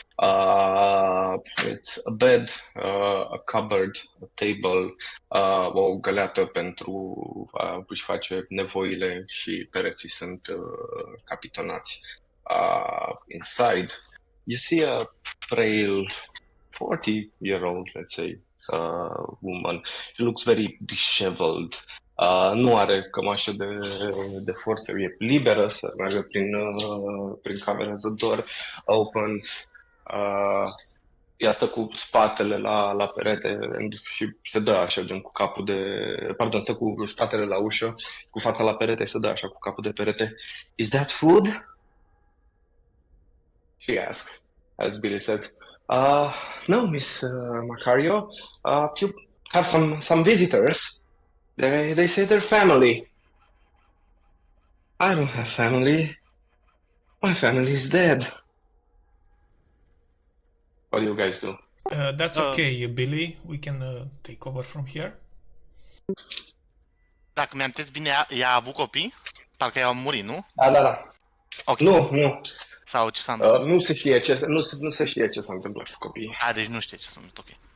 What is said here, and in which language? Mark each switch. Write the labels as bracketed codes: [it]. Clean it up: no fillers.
[en] It's a bed, a cupboard, a table, [ro] o găleată pentru a-și face nevoile și pereții sunt capitonați. [en] Inside, you see a frail 40-year-old, let's say, woman. She looks very disheveled. [ro] Nu are cămașă de forță, e liberă să meargă prin cameră. [en] The door opens. [ro] Ea stă cu spatele la perete și se dă așa, gen cu capul stă cu spatele la ușă, cu fața la perete, se dă așa cu capul de perete. [en] Is that food? She asks, as Billy says. No, Miss Macario. You have some visitors. They say they're family. I don't have family. My family is dead. What do you guys do? That's okay, Billy. We can take over from here. [ro] Dacă mi-am înțeles bine, ea a avut copii? Parcă ea a murit, nu? Da. [en] Okay. [ro] Nu. Sau ce s-a întâmplat? Nu se știe ce s-a întâmplat cu copiii. Deci nu știe ce s-a întâmplat, ok.